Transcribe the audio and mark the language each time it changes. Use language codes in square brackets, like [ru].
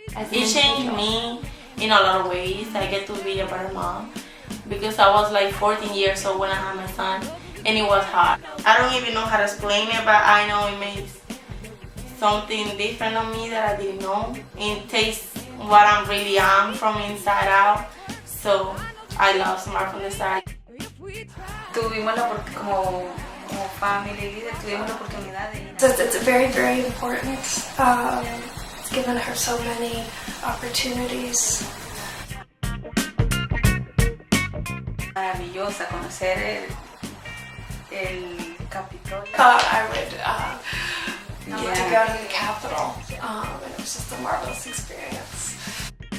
[en] It changed me in a lot of ways. I get to be a better mom because I was like 14 years old when I had my son, and it was hard. I don't even know how to explain it, but I know it makes something different on me that I didn't know. It takes what I really am from inside out. So I love Smart from the Start. [es] Tuvimos como family leader, tuvimos la oportunidad de... [en] It's very, very important. It's given her so many opportunities. [es] Maravillosa conocer el Capitolio. [en] Thought I would need to go to the Capitol, and it was just a marvelous experience.